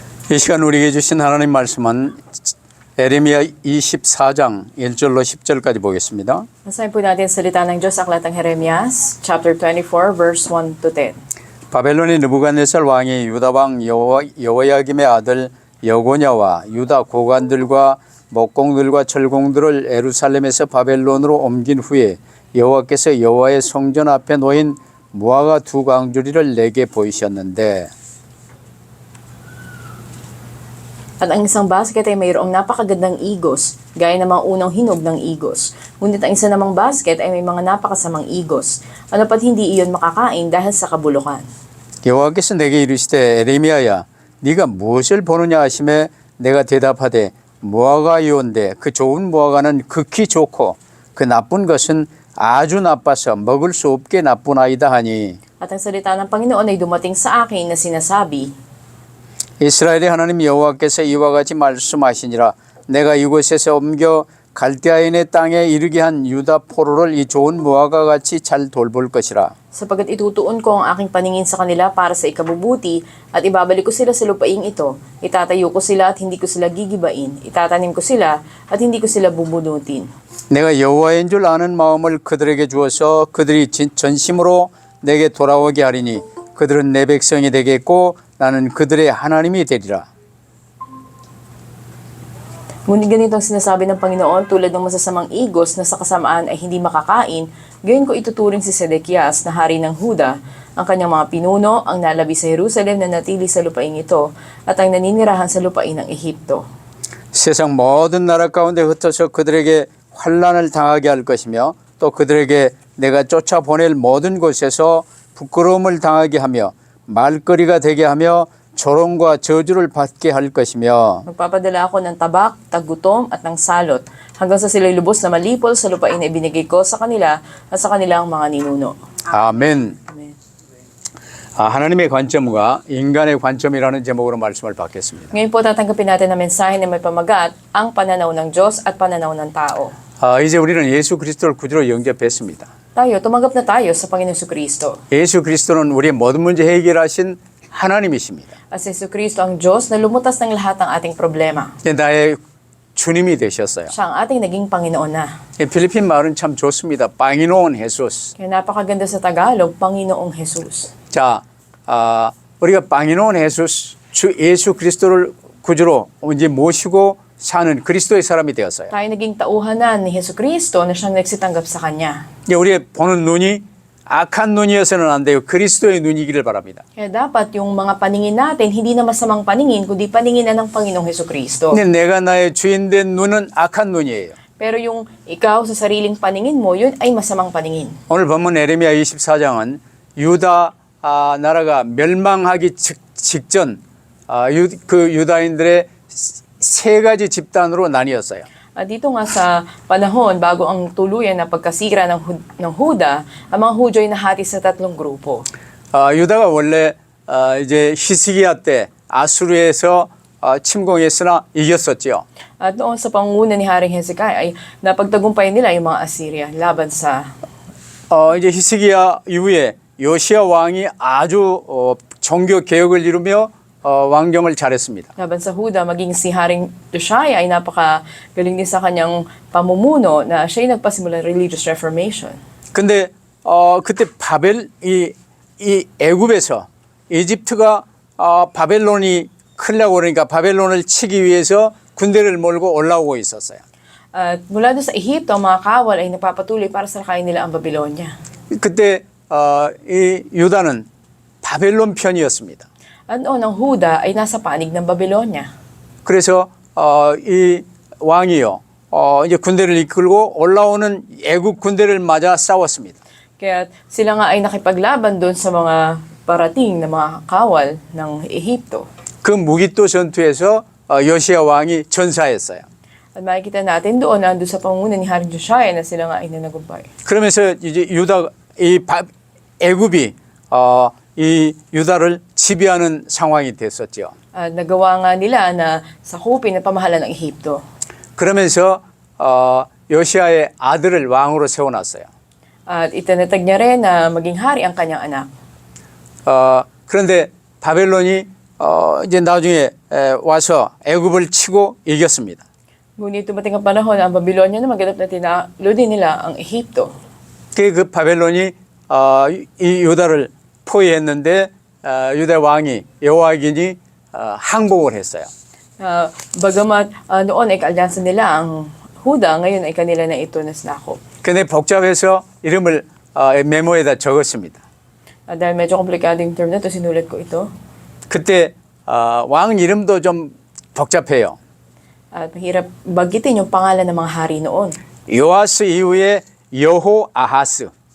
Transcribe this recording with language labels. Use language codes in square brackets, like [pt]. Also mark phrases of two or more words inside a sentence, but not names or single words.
[ko] 이 시간 우리에게 주신 하나님 말씀은 에레미야 24장 1절로 10절까지 보겠습니다. [tl] Basahin po natin salita ng Diyos sa aklat ng Jeremias, [en] chapter 24, verse 1 to 10. [ko] 바벨론의 느부갓네살 왕이 유다 왕 여호야김의 아들 여고냐와 유다 고관들과 목공들과 철공들을 예루살렘에서 바벨론으로 옮긴 후에 여호와께서 여호와의 성전 앞에 놓인 무화과 두 광주리를 내게 보이셨는데 [tl] At ang isang basket ay mayroong napakagandang igos, gaya ng mga unang hinog ng igos. Ngunit ang isa namang basket ay may mga napakasamang igos. Ano pat hindi iyon makakain dahil sa kabulukan. [ko] 여호와께서 내게 이르시되 에레미야야 네가 무엇을 보느냐 하시매 내가 대답하되 무화과이온데 그 좋은 무화과는 극히 좋고 그 나쁜 것은 아주 나빠서 먹을 수 없게 나쁘나이다 하니 [tl] At ang salita ng Panginoon ay dumating sa akin na sinasabi, [ko] 이스라엘의 하나님 여호와께서 이와 같이 말씀하시니라 내가 이곳에서 옮겨 갈대아인의 땅에 이르게 한 유다 포로를 이 좋은 무화과 같이 잘 돌볼 것이라. [tl] Sapagkat itutuon ko ang aking paningin sa kanila para sa ikabubuti at ibabalik ko sila sa lupaing ito. Itatayo ko sila at hindi ko sila gigibain. Itatanim ko sila at hindi ko sila bubunutin. [ko] 내가 여호와인 줄 아는 마음을 그들에게 주어서 그들이 전심으로 내게 돌아오게 하리니 그들은 내 백성이 되겠고 나는 그들의 하나님이 되리라. [tl] Ngunit ganito ang sinasabi ng Panginoon tulad ng masasamang igos na sa kasamaan ay hindi makakain, gayon ko ituturing si Sedekias na hari ng Huda, ang kanyang mga pinuno, ang nalabi sa Jerusalem na natili sa lupaing ito, at ang naninirahan sa lupain ng Ehipto. [ko] 세상 모든 나라 가운데 흩어져 그들에게 환난을 당하게 할 것이며 또 그들에게 내가 쫓아보낼 모든 곳에서 부끄러움을 당하게 하며 말거리가 되게 하며 조롱과 저주를 받게 할 것이며 [tl] Magpapadala ako ng tabak, taggutom at ng salot hanggang sa sila'y lubos na malipol sa lupain na ibinigay ko sa kanila at sa kanilang mga ninuno. [ko] 아멘. [tl] Amen. [ko] 하나님의 관점과 인간의 관점이라는 제목으로 말씀을 받겠습니다. [tl] Ngayon po tatanggapin natin ang mensahe na may pamagat, ang pananaw ng Diyos at pananaw ng tao. [ko] 이제 우리는 예수 그리스도를 구주로 영접했습니다. [tl] Tumanggap na tayo sa Panginoong Jesucristo. [ko] 예수 그리스도는 우리의 모든 문제 해결하신 하나님이십니다. [tl] At si Jesucristo ang Diyos na lumutas ng lahat ng ating problema. [ko] 나의 주님이 되셨어요. [tl] Siya ang ating naging Panginoon na. [ko] 필리핀 말은 참 좋습니다. [tl] Panginoon Jesus. Kaya napakaganda sa Tagalog, Panginoong Jesus. [ko] 자, 우리가 [tl] Panginoon Jesus, [ko] 주 예수 그리스도를 구주로 이제 모시고 사는 그리스도의 사람이 되었어요. [tl] Tayo naging tauhanan ni Jesucristo na siyang nagsitanggap sa Kanya. [ko] 우리의 보는 눈이 악한 눈이어서는 안 돼요. 그리스도의 눈이기를 바랍니다. [tl] Kaya dapat yung mga paningin natin, hindi na masamang paningin, kundi paningin na ng Panginoong Jesucristo. [ko] 근데 내가 나의 주인 된 눈은 악한 눈이에요. [tl] Pero yung ikaw sa sariling paningin mo, yun ay masamang paningin. [ko] 오늘 본문 에레미야 24장은 유다 나라가 멸망하기 직전 그 유다인들의 세 가지 집단으로 나뉘었어요. [tl] At dito nga sa panahon, bago ang tuluyan na pagkasira ng Huda, ang mga Hudyo ay nahati sa tatlong grupo. [ko] 유다가 원래 이제 히스기야 때 아수르에서 침공했으나 이겼었죠. [tl] At noon sa pangunguna ni Haring Hezekiah ay napagtagumpay nila yung mga Assyria laban sa [ko] 이제 히스기야 이후에 요시야 왕이 아주 종교 개혁을 이루며 왕정을 잘했습니다. [tl] laban sa Huda, maging si Haring Josiah ay napakagaling din sa kanyang pamumuno na siya ay nagpasimula ng [en] religious reformation. [ko] 근데 그때 이 애굽에서 이집트가 바벨론이 크려고 그러니까 바벨론을 치기 위해서 군대를 몰고 올라오고 있었어요. [tl] At mula doon sa Ehipto, ang mga kawal ay nagpapatuloy para salakayin nila ang Babylonia. [ko] 그때 이 유다는 바벨론 편이었습니다. [tl] At noon, ang Huda ay nasa panig ng Babylonia. [ko] 그래서 이 왕이요 이제 군대를 이끌고 올라오는 애국 군대를 맞아 싸웠습니다. [tl] Kaya sila nga ay nakipaglaban doon sa mga parating na mga kawal ng Ehipto. [ko] 그 무기또 전투에서 요시야 왕이 전사했어요. [tl] At makikita natin doon, nandun sa pangunguna ni Haring Josiah na sila nga ay nanagumpay. [ko] 그러면서 이제 애굽이 이 유다를 지배하는 상황이 됐었죠. [tl] At nagawa nga nila na sakupin na pamahalaan ng Ehipto. [ko] 그러면서 요시아의 아들을 왕으로 세워놨어요. [tl] At itinatag niya rin na maging hari ang kanyang anak. [ko] 그런데 바벨론이 이제 나중에 와서 애굽을 치고 이겼습니다. [tl] Ngunit dumating ang panahon na ang Babylonia na maganap na tinalo din nila ang Ehipto. [ko] 그 바벨론이 이 유다를 포위했는데 유다 왕이 여호와긴이 항복을 했어요. [tl] Bagamat noon ay kaalyansa nila ang Huda, ngayon ay kanila na ito nasnakop. [ko] 근데 복잡해서 이름을 메모에다 적었습니다. [tl] Dahil medyo komplikado yung term na ito, sinulat ko ito. [ko] 그때 왕 이름도 좀 복잡해요. [tl] At mahirap bagitin yung pangalan ng mga hari noon. [ko] 요아스 이후에 여호아하스,